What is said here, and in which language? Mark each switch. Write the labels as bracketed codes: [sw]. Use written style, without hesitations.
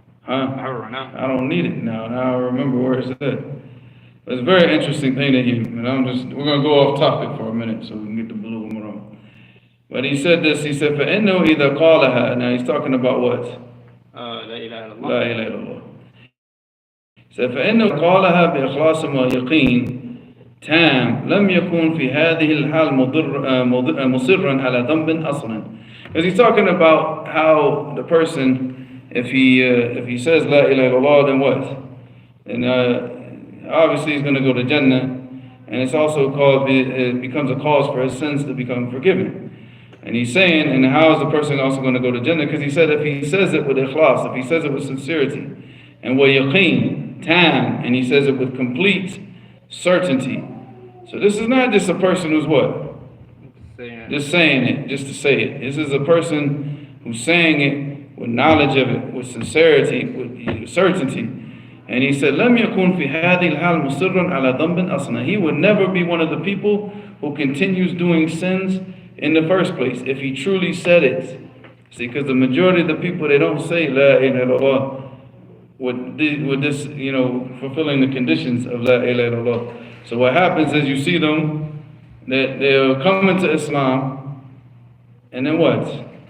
[en] Huh? I have it right now. I don't need it now. Now I remember where it's at. But it's a very interesting thing that we're going to go off topic for a minute so we can get the blue one wrong. But he said this, he said, [ar] فَإِنَّهُ إِذَا قَالَهَا. [en] Now he's talking about what? [ar] La ilaha illallah. La ilaha illallah. [en] He said, [ar] فَإِنَّهُ قَالَهَا بِإِخْلَاصٍ وَيَقِينٍ تام لم يكن في هذه الحال مصرا على ذنب أصلا. [en] Because he's talking about how the person, if he says La ilaha illallah, then what? And obviously he's going to go to Jannah, and it's also it becomes a cause for his sins to become forgiven. And he's saying, and how is the person also going to go to Jannah? Because he said if he says it with ikhlas, if he says it with sincerity, and wa yaqeen, tam, and he says it with complete certainty. So this is not just a person who's what? Just saying it, just to say it. This is a person who's saying it with knowledge of it, with sincerity, with certainty. And he said, [ar] لَمْ يَكُنْ فِي هَذِهِ الْحَالِ مُصِرًّا عَلَى ذَنْبٍ أَصْلًا. [en] He would never be one of the people who continues doing sins in the first place, if he truly said it. See, because the majority of the people, they don't say La ilaha illallah with this, fulfilling the conditions of La ilaha illallah. So what happens is you see them, that they'll come into Islam, and then what?